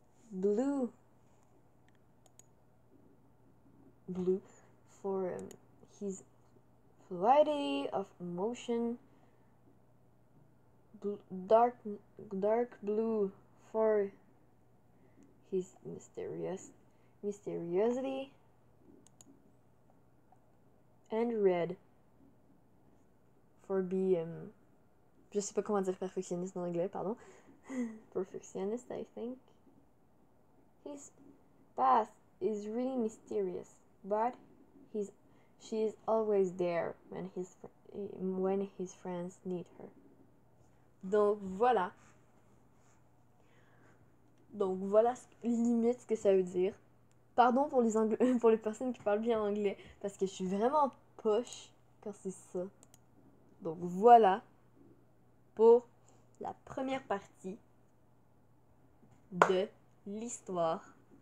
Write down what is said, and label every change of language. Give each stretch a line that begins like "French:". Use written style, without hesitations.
English: Blue for his variety of emotion. Dark blue for his mysteriosity. And red for be
French: je sais pas comment dire perfectionniste en anglais, pardon.
English: Perfectionist, I think. His past is really mysterious, but she is always there when his friends need her.
French: Donc voilà limite ce que ça veut dire. Pardon pour pour les personnes qui parlent bien anglais, parce que je suis vraiment poche quand c'est ça. Donc voilà pour la première partie de l'histoire.